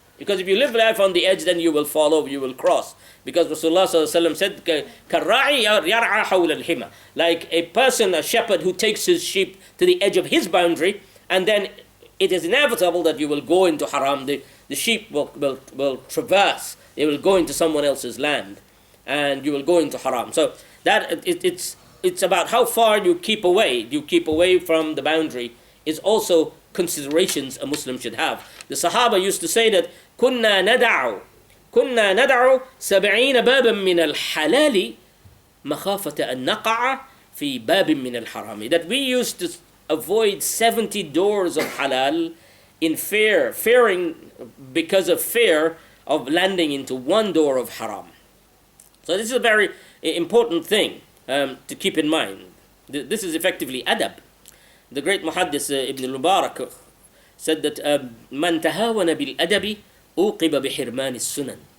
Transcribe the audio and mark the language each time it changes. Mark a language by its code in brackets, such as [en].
[en] Because if you live life on the edge, then you will fall over, you will cross. Because Rasulullah ﷺ said, [ar] كَالرَّاعِي يَرْعَى حَوْلَ الْحِمَى, [en] like a person, a shepherd who takes his sheep to the edge of his boundary, and then it is inevitable that you will go into haram. The sheep will traverse. They will go into someone else's land, and you will go into haram. So that it's about how far you keep away. You keep away from the boundary is also considerations a Muslim should have. The Sahaba used to say that [ar] كنا ندع 70 بابا من الحلال مخافة أن نقع في باب من الحرام. [en] That we used to avoid 70 doors of halal in fearing because of fear of landing into one door of haram. So this is a very important thing to keep in mind. This is effectively adab. The great muhaddis Ibn al-Mubarak said that [ar] man tahawana bil adabi uqiba bi hirman as-sunan.